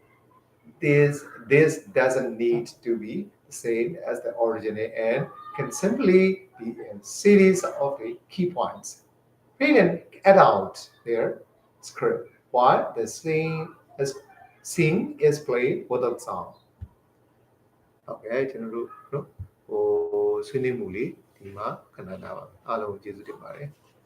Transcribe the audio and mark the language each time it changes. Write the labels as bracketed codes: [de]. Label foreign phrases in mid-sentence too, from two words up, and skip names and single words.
[en] This doesn't need to be the same as the original and can simply be a series of key points. We can add out their script while the scene is played without sound. [my] ဟုတ်ကဲ့ကျွန်တော်တို့နော်ဟိုဆွေးနွေးမှုလေးဒီမှာခဏနာပါအားလုံးကျေးဇူးတင်ပါတယ်